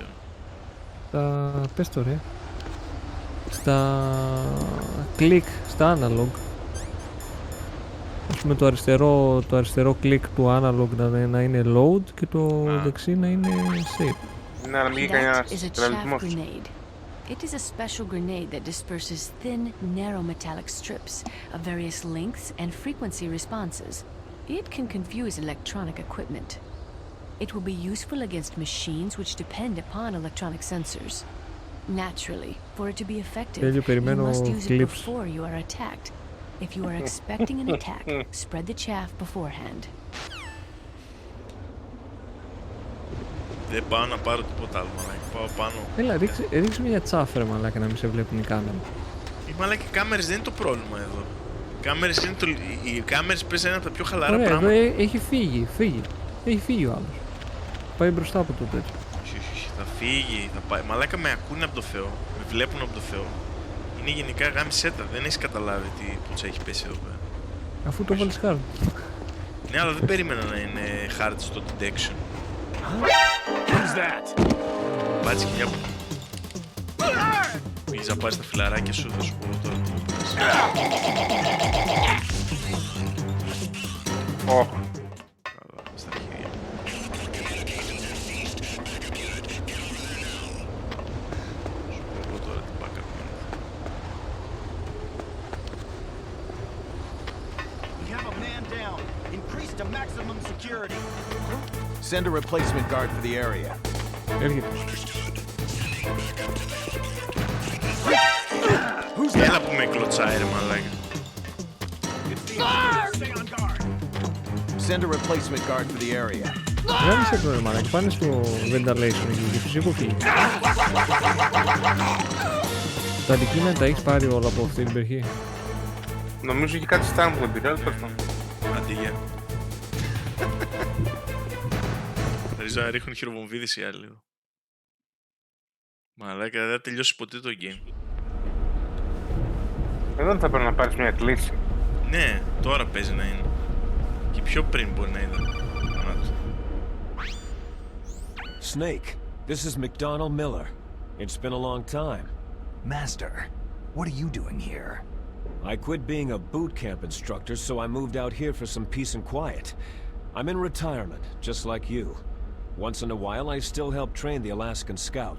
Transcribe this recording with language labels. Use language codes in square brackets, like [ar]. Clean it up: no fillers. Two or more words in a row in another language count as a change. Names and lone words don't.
[el] στα... Πες το, ρε. Στα... click, στα analog. Ας πούμε το αριστερό click του analog να είναι load και το δεξί να είναι save. Ναι, αλλά μην γίνει [en] That [el] κανένας [en] is a chaff [el] τρελισμός. [en] grenade. It is a special grenade that disperses thin, narrow metallic strips of various lengths and frequency responses. It can confuse electronic equipment. It will be useful against machines which depend upon electronic sensors. Naturally, for it to be effective, [el] Τέλειο, [en] you [el] περιμένω [en] must use it clips. before you are attacked. If you are expecting an attack, spread the chaff beforehand. [el] Δεν πάω να πάρω τίποτα άλλο, μαλάκα. Πάω πάνω. Έλα, ρίξε μια τσάφρα, μαλάκα, να μην σε βλέπουν οι κάμερες. Μαλάκα, οι κάμερες δεν είναι το πρόβλημα εδώ. Οι κάμερες πες είναι από τα πιο χαλαρά Ωραία, εδώ πράγματα. έχει φύγει. Έχει φύγει ο άλλος. Πάει μπροστά από το τέτοιο. Όχι, θα φύγει, θα πάει. Μαλάκα, με ακούνε από το Θεό. Με βλέπουν από το Θεό. Είναι γενικά γάμισέτα, δεν έχεις καταλάβει τι πουτσα έχει πέσει εδώ πέρα. Αφού το βάλεις hard. Ναι, αλλά δεν περίμενα να είναι hard στο detection. [en] Who's that? [el] Πάτσε και μια που... Πήγες να πάρεις τα φιλαράκια σου, θα σου πω τώρα τι μου πας. Ω, Καλά, στα χέρια. Σου πω εγώ τώρα την backup γίνεται. [en] We have a man down. Increase to maximum security. Send a replacement guard for the area. [el] Έρχεται. Έλα που με κλωτσάει ρε μαλάκα. [en] Stay on guard. Send a replacement guard for the area. [el] Γάμισε το ρε μαλάκα, πάνε στο ventilation εκεί και φυσικό φύγει. Τα αντικείμενα τα έχεις πάρει όλα από αυτή την περιοχή. νομίζω έχει κάτι στάν που δεν πήρε, αλλά τέλος πάντων. Αντί για. Θα ρίξω να ρίχνουν χειροβομβίδες οι άλλοι εδώ. Μαλάκα, δεν θα τελειώσει ποτέ το game. Εδώ δεν θα πρέπει να πάρεις μια κλίση. Ναι, τώρα παίζει να είναι. Και πιο πριν μπορεί να ήταν. [en] Snake, this is McDonald Miller. It's been a long time. Master, what are you doing here? I quit being a boot camp instructor, so I moved out here for some peace and quiet. I'm in retirement, just like you. Once in a while, I still help train the Alaskan Scouts.